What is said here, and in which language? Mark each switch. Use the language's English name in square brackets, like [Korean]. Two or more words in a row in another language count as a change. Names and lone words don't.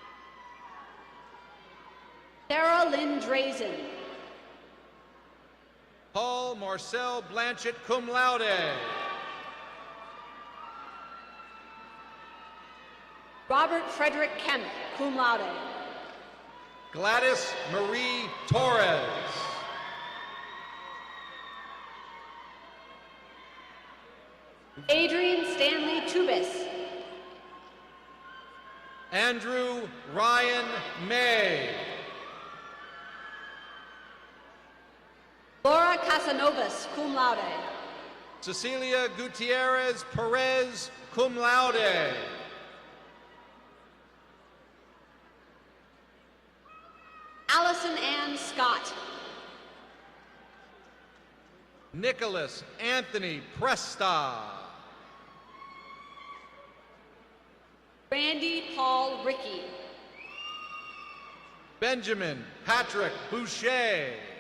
[English] Sarah Lynn Drazen. Paul Marcel Blanchett, [Latin] cum laude. [English] Robert Frederick Kemp, [Latin] cum laude. [English] Gladys Marie Torres. Adrian Stanley Tubis. Andrew Ryan May. Laura Casanovas, [Latin] cum laude. [English] Cecilia Gutierrez Perez, [Latin] cum laude. [English] Allison Ann Scott. Nicholas Anthony Presta. Randy Paul Rickey. Benjamin Patrick Boucher.